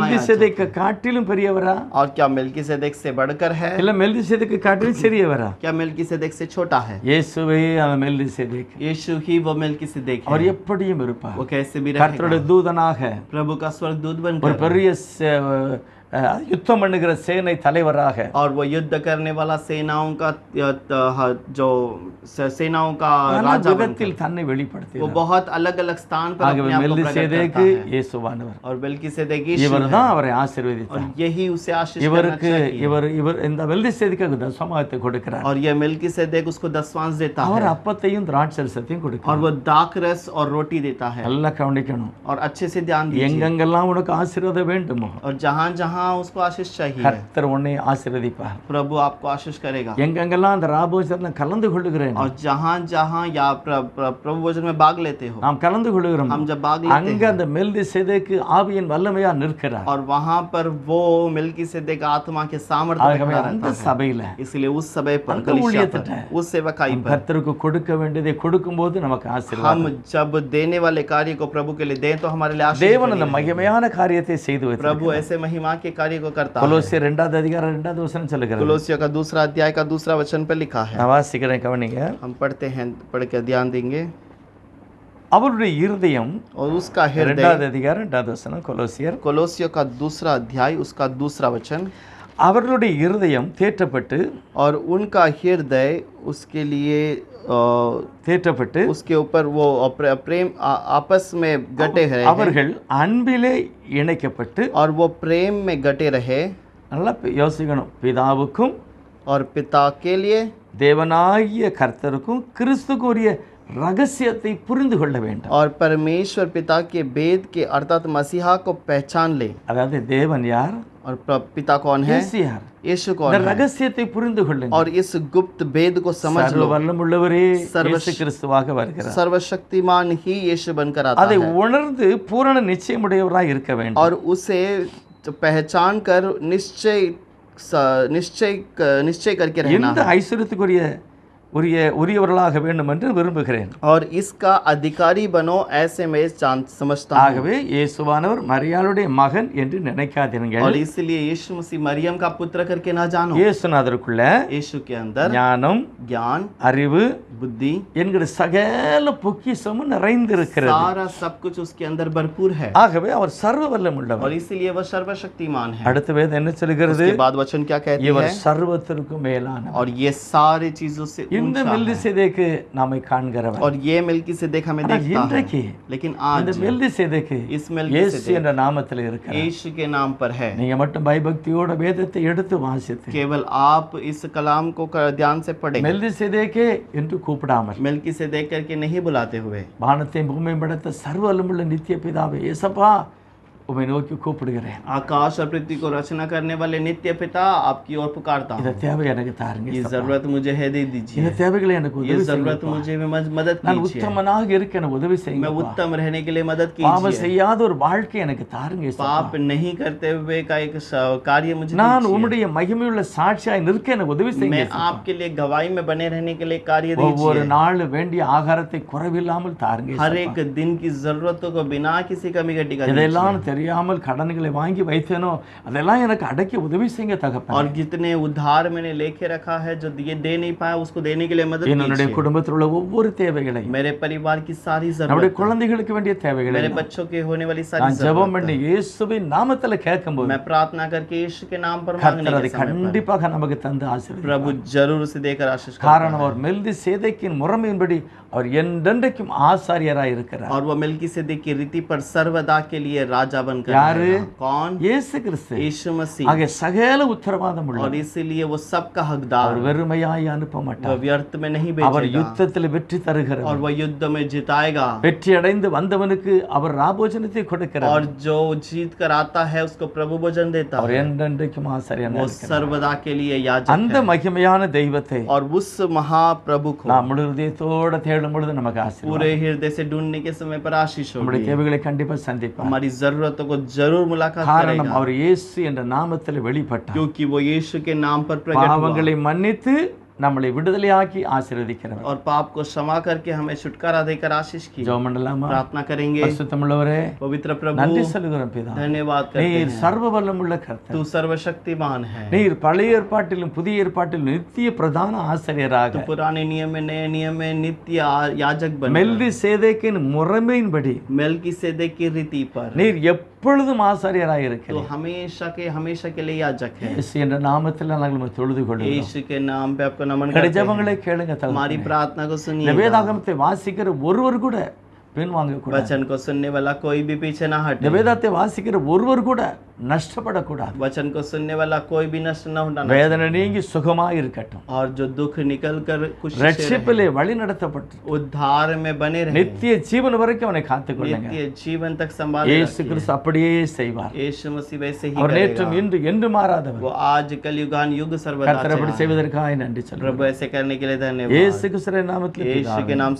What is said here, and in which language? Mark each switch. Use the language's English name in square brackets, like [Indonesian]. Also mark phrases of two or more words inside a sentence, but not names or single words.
[Tamil] மெல்கிசேதேக்கை காட்டிலும் பெரியவரா? [Hindi] है। और क्या मेलकिसेदेक से बढ़कर है? [Tamil] இல்ல மெல்கிசேதேக்கை காட்டிலும் சிறியவரா? [Hindi] क्या मेलकिसेदेक से छोटा है? [Tamil] இயேசுவே அந்த மெல்கிசேதேக். [Hindi] यीशु ही वो मेलकिसेदेक [Tamil] அவர் [Hindi] है। [Tamil] எப்படியும் இருப்பார். [Hindi] वो कैसे भी [Tamil] கர்த்தருடைய [Hindi] रहेगा, [Tamil] தூதனாக [Hindi] प्रभु का स्वर्गदूत [Tamil] ஒரு [Hindi] बनकर, [Tamil] பெரிய யுத்தம் பண்ணுகிற சேனை தலைவராக, [Hindi] और वो युद्ध करने वाला सेनाओं का जो सेनाओं का [Tamil] பல [Hindi] राजा बनकर, [Tamil] விதத்தில் தன்னை [Hindi] वो [Tamil] வெளிப்படுத்தினார். [Hindi] बहुत अलग अलग स्थान पर [Tamil] ஆகவே [Hindi] अपने आप को प्रकट [Tamil] மெல்கிசேதேக்கு [Hindi] करता है। [Tamil] இயேசுவானவர். [Hindi] और मेलकिसेदेक यीशु है, [Tamil] இவர்தான் அவரை [Hindi] और [Tamil] ஆசீர்வதித்தார். [Hindi] यही उसे आशीष करना [Tamil] இவருக்கு [Hindi] चाहिए। [Tamil] இவர் இந்த மெல்கிசேதேக்குக்கு தசமத்தை கொடுக்கிறார். [Hindi] और यह मेलकिसेदेक उसको दशवांश देता [Tamil] அவர் [Hindi] है, [Tamil] அப்பத்தையும் திராட்சரசத்தையும் [Hindi] और [Tamil] கொடுக்கிறார். [Hindi] वो दाखरस और रोटी देता है। [Tamil] நல்லா கவனிக்கணும். [Hindi] और अच्छे से ध्यान दीजिए, [Tamil] எங்கெங்கெல்லாம் உனக்கு ஆசீர்வாதம் வேண்டுமோ [Hindi] और जहाँ जहाँ उसको आशीष चाहिए, [Tamil] கர்த்தர் உன்னை ஆசீர்வதிப்பார். [Hindi] प्रभु आपको आशीष करेगा। [Tamil] எங்கெங்கெல்லாம் அந்த ராபோஜனத்தில் கலந்து கொள்ளுகிறேன், [Hindi] और जहाँ जहाँ या प्रभु भोजन में भाग लेते हो, [Tamil] நாம் கலந்து கொள்ளுகிறோம், [Hindi] हम जब भाग लेते [Tamil] அங்க [Hindi] हैं, [Tamil] அந்த மெல்கிசேதேக்கு ஆவியின் வல்லமையா நிற்கிறார். [Hindi] और वहाँ पर वो मेलकिसेदेक आत्मा के सामर्थ्य में [Tamil] ஆகவே [Hindi] खड़ा [Tamil] அந்த [Hindi] रहता है। [Tamil] சபையில [Hindi] इसलिए उस समय पर [Tamil] அந்த [Hindi] कलीसिया [Tamil] ஊழியத்திட்ட [Hindi] पर, उस सेवकाई पर [Tamil] கர்த்தருக்கு கொடுக்க வேண்டியதை கொடுக்கும்போது நமக்கு ஆசீர்வாதம். [Hindi] हम जब देने वाले कार्य को प्रभु के लिए दें तो हमारे लिए आशीष [Tamil] தேவன் [Hindi] बनी [Tamil] அந்த [Hindi] रहेगी। [Tamil] மகிமையான காரியத்தை செய்து வைத்தார். [Hindi] प्रभु ऐसे महिमा के कार्य को करता है। [Tamil] கொலோசியர் 2வது அதிகாரம் 2வது வசனம் சொல்லுகிறது. [Hindi] कुलोसियों का 2 अध्याय का 2 वचन पर लिखा है, [Tamil] நான் வாசிக்கிறேன், கவனிங்க. [Hindi] हम पढ़ते हैं, पढ़ के ध्यान देंगे। [Tamil] அவருடைய இருதயம், [Hindi] और उसका हृदय, [Tamil] 2வது அதிகாரம் 2வது வசனம், கொலோசியர். [Hindi] कोलोसियों का 2 अध्याय उसका 2 वचन, [Tamil] அவர்களுடைய இருதயம் தேற்றப்பட்டு, [Hindi] और उनका हृदय उसके लिए [Tamil] தேற்றப்பட்டு [Hindi] उसके ऊपर वो प्रेम आपस में गटे रहे हैं, [Tamil] அவர்கள் அன்பிலே இணைக்கப்பட்டு, [Hindi] और वो प्रेम में गटे रहे, [Tamil] நல்லா யோசிக்கணும், பிதாவுக்கும் [Hindi] और पिता के लिए [Tamil] தேவனாகிய கர்த்தருக்கும் கிறிஸ்துக்கும் உரிய ரகசியத்தை புரிந்து கொள்ள வேண்டும். [Hindi] और परमेश्वर पिता के भेद के अर्थात मसीहा को पहचान ले। [Tamil] அதாவது தேவன் யார், [Hindi] और पिता कौन है? [Tamil] இயேசு யார், [Hindi] यीशु [Tamil] இந்த [Hindi] कौन है [Tamil] ரகசியத்தை புரிந்து கொள்ளுங்கள். [Hindi] और इस गुप्त भेद को समझ [Tamil] சர்வ [Hindi] लो। [Tamil] வல்லமுள்ளவரே சர்வ- இயேசு கிறிஸ்துவாக வருகிறார். [Hindi] सर्वशक्तिमान ही यीशु बनकर आता [Tamil] அதை [Hindi] है [Tamil] உணர்ந்து பூரண நிச்சயமுடையவராய் இருக்க வேண்டும். [Hindi] और उसे पहचान कर निश्चय करके रहना [Tamil] இந்த [Hindi] है [Tamil] ஐஸ்வர்யத்துக்குரிய உரியவர்களாக வேண்டும் என்று விரும்புகிறேன். [Hindi] और इसका अधिकारी बनो, ऐसे मैं समझता हूँ। [Tamil] ஆகவே இயேசுவானவர் மரியாளுடைய மகன் என்று நினைக்காதீர்கள். [Hindi] और इसलिए यीशु मसीह मरियम का पुत्र करके ना जानो। [Tamil] இயேசுநாதருக்குள்ள [Hindi] यीशु के अंदर [Tamil] ஞானம், [Hindi] ज्ञान, [Tamil] அறிவு [Hindi] बुद्धि, [Tamil] என்கிற சகல பொக்கிஷமும் நிறைந்திருக்கிறது. [Hindi] सारा सब कुछ उसके अंदर भरपूर है [Tamil] ஆகவே அவர் சர்வ வல்லமுள்ளவர். [Hindi] और इसलिए वह सर्वशक्तिमान है। [Tamil] அடுத்த வேதம் என்ன சொல்கிறது? [Hindi] उसके बाद वचन क्या कहती [Tamil] இவர் [Hindi] है? [Tamil] சர்வத்திற்கும் மேலானவர். [Hindi] और ये सारी चीजों से [Tamil] இந்த [Hindi] ऊंचा है। [Tamil] மெல்லிசேதேக்கு நாமை காண்கிறவர். [Hindi] और ये मेल्किसेदेक हमें [Tamil] ஆனால் [Hindi] देखता है। [Tamil] இன்றைக்கு [Hindi] लेकिन [Tamil] அந்த [Hindi] आज [Tamil] மெல்லிசேதேக்கு [Hindi] इस [Tamil] இயேசு [Hindi] मेल्किसेदेक [Tamil] என்ற நாமத்தில் இருக்கிறார். [Hindi] यीशु के नाम पर है। [Tamil] நீங்க மட்டும் பயபக்தியோட வேதத்தை எடுத்து வாசித்து [Hindi] केवल आप इस कलाम को ध्यान से पढ़ें, [Tamil] மெல்லிசேதேக்கே என்று கூப்பிடாமல் [Hindi] मेल्किसेदेक करके नहीं बुलाते हुए। [Tamil] வானத்தையும் பூமியையும் படைத்த சர்வ வல்லமுள்ள நித்திய பிதாவே இயேசப்பா உம்மை நோக்கி கூப்பிடுகிறேன். [Hindi] आकाश और पृथ्वी को रचना करने वाले नित्य पिता, आपकी ओर पुकारता [Tamil] இந்த [Hindi] हूँ। [Tamil] தேவை எனக்கு தாருங்க. [Hindi] ये [Tamil] இயேசப்பா. [Hindi] जरूरत मुझे है, दे [Tamil] இந்த [Hindi] दीजिए। [Tamil] தேவைகளை எனக்கு [Hindi] ये [Tamil] உதவி [Hindi] जरूरत [Tamil] செய்யுங்க. [Hindi] मुझे मदद [Tamil] நான் [Hindi] कीजिए। [Tamil] உத்தமனாக இருக்க எனக்கு உதவி [Hindi] मैं [Tamil] செய்யுங்க. [Hindi] उत्तम रहने के लिए मदद [Tamil] பாவம் [Hindi] कीजिए। [Tamil] செய்யாத ஒரு வாழ்க்கை எனக்கு தாருங்க. இயேசப்பா. [Hindi] पाप नहीं करते हुए का एक कार्य मुझे [Tamil] நான் [Hindi] दीजिए। [Tamil] உம்முடைய மகிமையுள்ள சாட்சியாய் நிற்க எனக்கு உதவி செய்யுங்க. [Hindi] मैं [Tamil] இயேசப்பா. [Hindi] आपके लिए गवाही में बने रहने के लिए कार्य [Tamil] ஒவ்வொரு [Hindi] दीजिए। [Tamil] நாள் வேண்டிய ஆகாரத்தை குறைவில்லாமல் தாருங்க. [Hindi] हर [Tamil] இயேசப்பா. [Hindi] एक दिन की जरूरतों को बिना किसी कमी घटी का दीजिए। [Tamil] இதெல்லாம் தெரியாமல் கடன்களை வாங்கி வைத்தேனோ அதெல்லாம் எனக்கு அடக்கி உதவி செய்யுங்க தகப்பனே. [Hindi] और जितने उधार मैंने लेके रखा है, जो ये दे नहीं पाया, उसको देने के लिए मदद [Tamil] என்னுடைய [Hindi] कीजिए। [Tamil] குடும்பத்தில் உள்ள ஒவ்வொரு தேவைகளையும் [Hindi] मेरे परिवार की सारी [Tamil] நம்முடைய [Hindi] जरूरत, [Tamil] குழந்தைகளுக்கு வேண்டிய [Hindi] मेरे [Tamil] தேவைகளை [Hindi] बच्चों के होने वाली सारी [Tamil] நான் ஜெபம் [Hindi] जरूरत, [Tamil] பண்ணி இயேசுவின் நாமத்துல கேட்கும்போது [Hindi] मैं प्रार्थना करके यीशु के नाम पर मांगने [Tamil] கர்த்தர் அதை [Hindi] के समय पर [Tamil] கண்டிப்பாக நமக்கு தந்து ஆசீர்வதிப்பார். [Hindi] प्रभु जरूर उसे देकर आशीष करता [Tamil] காரணம் [Hindi] है। [Tamil] அவர் மெல்தி சேதைக்கின் முறைமையின்படி அவர் என்றென்றைக்கும் ஆசாரியராய் இருக்கிறார். [Hindi] और वो मेल्किसेदेक की रीति पर सर्वदा के लिए राजा बनकर यार, रहेगा। कौन? [Tamil] இயேசு கிறிஸ்து. [Hindi] यीशु मसीह। [Tamil] ஆக சகல உத்தரவாதம் [Hindi] और [Tamil] உள்ளவர். [Hindi] इसीलिए वो सबका हकदार, [Tamil] அவர் வெறுமையாய் அனுப்ப [Hindi] वो [Tamil] மாட்டார். [Hindi] व्यर्थ में नहीं [Tamil] அவர் [Hindi] भेजेगा [Tamil] யுத்தத்தில் வெற்றி தருகிறார். [Hindi] और वो युद्ध में जिताएगा। [Tamil] வெற்றி அடைந்து வந்தவனுக்கு அவர் ராபோஜனத்தை கொடுக்கிறார். [Hindi] और जो जीत कर आता है उसको प्रभु भोजन देता [Tamil] அவர் [Hindi] है। [Tamil] என்றென்றைக்கும் ஆசாரியனாய் [Hindi] वो [Tamil] இருக்கிறார். [Hindi] सर्वदा के लिए याजक [Tamil] அந்த [Hindi] है। [Tamil] மகிமையான தெய்வத்தை [Hindi] और उस महाप्रभु को [Tamil] நாம் முழு இதயத்தோட தேடும் பொழுது நமக்கு ஆசீர்வாதம். [Hindi] पूरे हृदय से ढूंढने के समय पर आशीष [Tamil] நம்முடைய [Hindi] होगी। [Tamil] தேவைகளை கண்டிப்பா சந்திப்பார். [Hindi] हमारी जरूरतों को जरूर मुलाकात [Tamil] காரணம் [Hindi] करेगा, [Tamil] அவர் இயேசு என்ற நாமத்தில் வெளிப்பட்டார். [Hindi] क्योंकि वो यीशु के नाम पर प्रकट हुआ [Tamil] பாவங்களை மன்னித்து நம்மளை விடுதலையாக்கி ஆசீர்வதிக்கிறவர். [Hindi] और पाप को क्षमा करके हमें छुटकारा देकर आशीष की। [Tamil] ஜெபம் பண்ணலாமா? [Hindi] प्रार्थना करेंगे। [Tamil] பரிசுத்தமுள்ளவரே, [Hindi] पवित्र प्रभु, [Tamil] நன்றி சொல்லுகிறோம் பிதா. [Hindi] धन्यवाद करते [Tamil] நீர் [Hindi] हैं। [Tamil] சர்வ வல்லமுள்ள கர்த்தர். [Hindi] तू सर्वशक्तिमान है। [Tamil] நீர் பழைய ஏற்பாட்டிலும் புதிய ஏற்பாட்டிலும் நித்திய பிரதான ஆசிரியராக [Hindi] तो पुराने नियम में, नए नियम में नित्य याजक बन [Tamil] மெல்வி சேதேக்கின் முறைமையின்படி [Hindi] मेल्किसेदेक की रीति पर [Tamil] நீர் எப்பொழுதும் ஆசாரியராய் [Hindi] तो [Tamil] இருக்கிறீர். [Hindi] हमेशा के लिए याजक है। [Tamil] இயேசு என்ற நாமத்தில் நாங்கள் உம்மை தொழுது கொள்கிறோம். [Hindi] यीशु के नाम पे आपको नमन [Tamil] எங்களுடைய [Hindi] करते हैं। [Tamil] ஜெபங்களை கேளுங்க [Hindi] हमारी [Tamil] தகப்பனே. [Hindi] प्रार्थना को [Tamil] இந்த [Hindi] सुनिए। [Tamil] வேதாகமத்தை வாசிக்கிற ஒருவர் கூட பின்வாங்க கூடாது. [Hindi] वचन को सुनने वाला कोई भी पीछे ना [Tamil] இந்த [Hindi] हटे। [Tamil] வேதத்தை வாசிக்கிற ஒருவர் கூட நஷ்டப்படக்கூடாது. [Hindi] वचन को सुनने वाला कोई भी नष्ट न होना। [Tamil] வேதனை நீங்கி சுகமாய் இருக்கட்டும். [Hindi] और जो दुख निकल कर खुशी से [Tamil] ரட்சிப்பிலே வழி நடத்தப்பட்டு [Hindi] रहे, उद्धार में बने रहे, [Tamil] நித்திய ஜீவன் வரைக்கும் அவனை காத்துக்கொள்ளுங்க. [Hindi] नित्य जीवन तक संभाले [Tamil] இயேசு [Hindi] रखिए। [Tamil] கிறிஸ்து அப்படியே செய்வார். [Hindi] यीशु मसीह वैसे ही [Tamil] அவர் நேற்றும் [Hindi] करेगा। [Tamil] இன்று என்று மாறாதவர். [Hindi] वो आज कल युगान युग सर्वदा [Tamil] கர்த்தர் அப்படி [Hindi] अच्छा है। [Tamil] செய்வதற்காக நன்றி சொல்லுகிறோம். [Hindi] प्रभु ऐसे करने के लिए [Tamil] இயேசு [Hindi] धन्यवाद। [Tamil] கிறிஸ்துவின் நாமத்தில் [Hindi] यीशु के